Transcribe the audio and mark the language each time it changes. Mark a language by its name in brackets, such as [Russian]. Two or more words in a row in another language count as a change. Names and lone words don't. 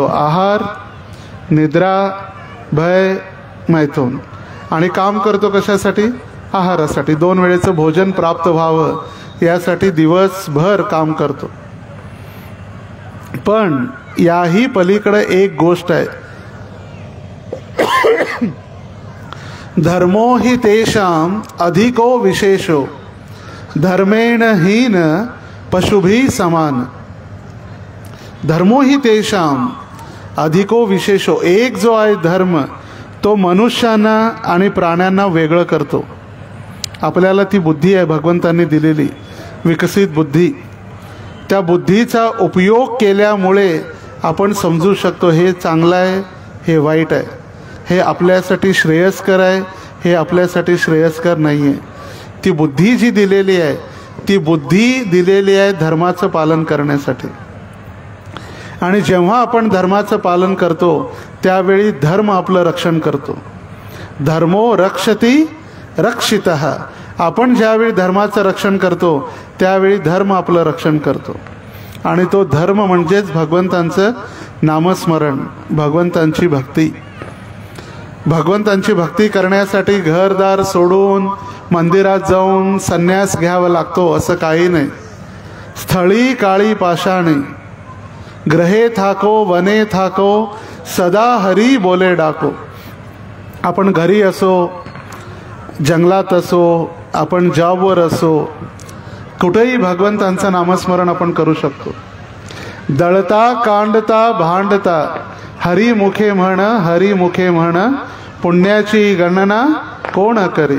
[Marathi] आहार, निद्रा, भय, मैथून. आणि काम करतो कशासाठी? आहारासाठी. 2 वेळेचं भोजन प्राप्त व्हावं यासाठी दिवसभर काम करतो. पण याही पलीकडे एक गोष्ट आहे. [Sanskrit] धर्मो हि तेषाम अधिको विशेषो धर्मेण हीन पशुभी समान. धर्मो हि तेषाम अधिको विशेषो. [Marathi] एक जो आहे धर्म तो मनुष्यांना आणि प्राण्यांना वेगळं करतो. आपल्याला ती बुद्धी आहे भगवंतांनी दिलेली, विकसित बुद्धी. त्या बुद्धीचा उपयोग केल्यामुळे आपण समजू शकतो हे चांगलं आहे, हे वाईट आहे, हे आपल्यासाठी श्रेयस्कर आहे, हे आपल्यासाठी श्रेयस्कर नाही आहे. ती बुद्धी जी दिलेली आहे ती बुद्धी दिलेली आहे धर्माचं पालन करण्यासाठी. आणि जेव्हा आपण धर्माचं पालन करतो त्यावेळी धर्म आपलं रक्षण करतो. [Sanskrit] धर्मो रक्षति रक्षितः. [Marathi] आपण ज्यावेळी धर्माचं रक्षण करतो त्यावेळी धर्म आपलं रक्षण करतो. आणि तो धर्म म्हणजेच भगवंतांचं नामस्मरण, भगवंतांची भक्ती. भगवंतांची भक्ती करण्यासाठी घरदार सोडून मंदिरात जाऊन संन्यास घ्यावा लागतो असं काही नाही. स्थळी काळी पाषाणी [Bangla] গ্রহে থাকো বনে থাকো সদা হরি বলে ডাকো. [Marathi] आपण घरी असो, जंगलात असो, आपण जॉबवर असो, कुठेही भगवंतांचं नामस्मरण आपण करू शकतो. दळता कांडता भांडता हरी मुखे म्हण, हरी मुखे म्हण, पुण्याची गणना कोण करी.